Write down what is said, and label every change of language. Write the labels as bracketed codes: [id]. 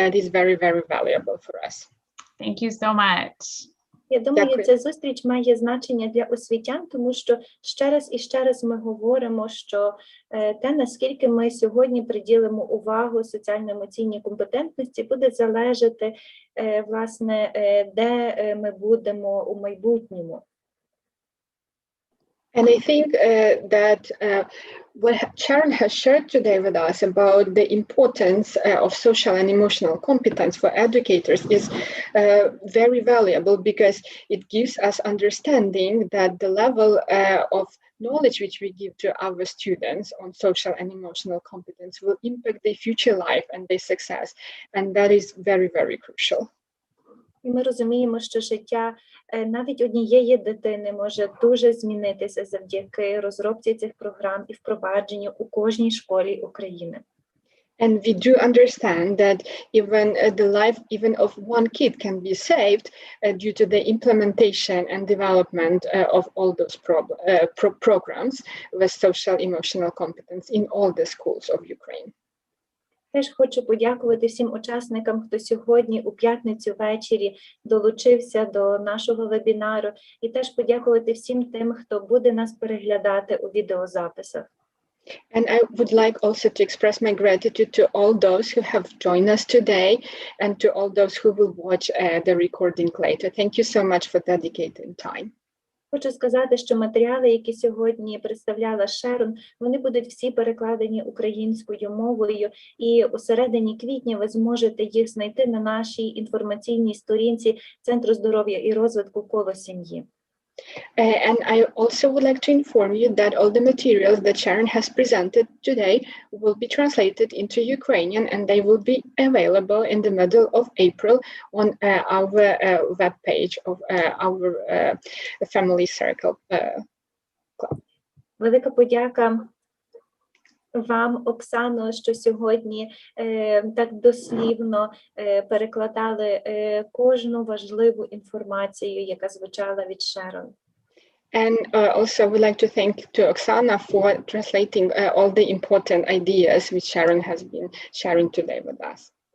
[en] That is very, very valuable for us. Thank you so much. [uk] Я думаю, ця зустріч має значення для освітян, тому що ще раз ми говоримо, що те, наскільки ми сьогодні приділимо увагу соціально-емоційній компетентності, буде залежати, власне, де ми будемо у майбутньому. [en] And I think that what Sharon has shared today with us about the importance of social and emotional competence for educators is very valuable, because it gives us understanding that the level of knowledge which we give to our students on social and emotional competence will impact their future life and their success. And that is very, very crucial. [uk] І ми розуміємо, що життя навіть однієї дитини може дуже змінитися завдяки розробці цих програм і впровадженню у кожній школі України. [en] And we do understand that even the life even of one kid can be saved due to the implementation and development of all those programs with social emotional competence in all the schools of Ukraine. [uk] Теж хочу подякувати всім учасникам, хто сьогодні у п'ятницю ввечері долучився до нашого вебінару, і теж подякувати всім тим, хто буде нас переглядати у відеозаписах. [en] And I would like also to express my gratitude to all those who have joined us today and to all those who will watch the recording later. Thank you so much for dedicating time. [uk] Хочу сказати, що матеріали, які сьогодні представляла Шерон, вони будуть всі перекладені українською мовою, і у середині квітня ви зможете їх знайти на нашій інформаційній сторінці Центру здоров'я і розвитку «Коло сім'ї». [en] And I also would like to inform you that all the materials that Sharon has presented today will be translated into Ukrainian, and they will be available in the middle of April on our web page of our Family Circle Club. [uk] Велика подяка вам, Оксано, що сьогодні так дослівно перекладали кожну важливу інформацію, яка звучала від Шерон. [en] And also I would like to thank to Oksana for translating all the important ideas which Sharon has been sharing today with us.